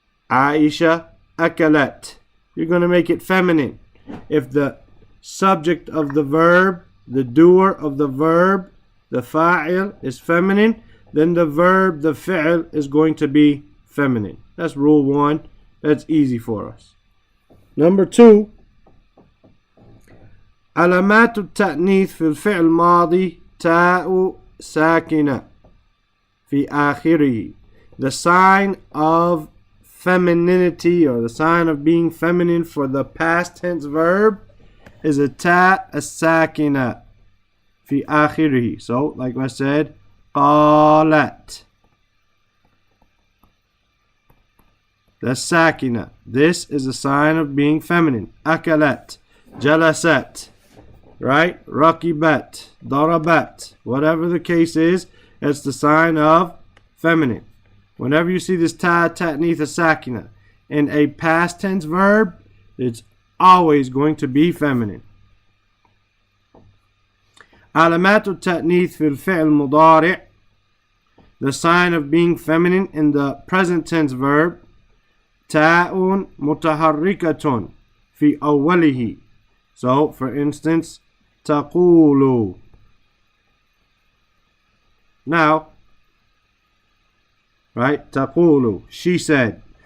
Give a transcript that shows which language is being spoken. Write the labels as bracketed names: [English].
[English] Aisha akalat. You're going to make it feminine. If the subject of the verb, the doer of the verb, the fa'il is feminine, then the verb, the fi'l, is going to be feminine. That's rule 1. That's easy for us. Number 2, [Arabic] علامات التأنيث في الفعل الماضي تاء ساكنة في آخره. [English] The sign of femininity, or the sign of being feminine for the past tense verb, is a ta as-sakina fi akhirih. So, like I said, qalat. The sakina. This is a sign of being feminine. Akalat, jalasat, right? Rakibat, darabat. Whatever the case is, it's the sign of feminine. Whenever you see this ta ta'nith as-sakina in a past tense verb, it's always going to be feminine. [Arabic] علامات التأنيث في الفعل المضارع. [English] The sign of being feminine in the present tense verb. [Arabic] تاء متحركة في أوله. [English] So, for instance, تقول. Now, right? تقول. She said.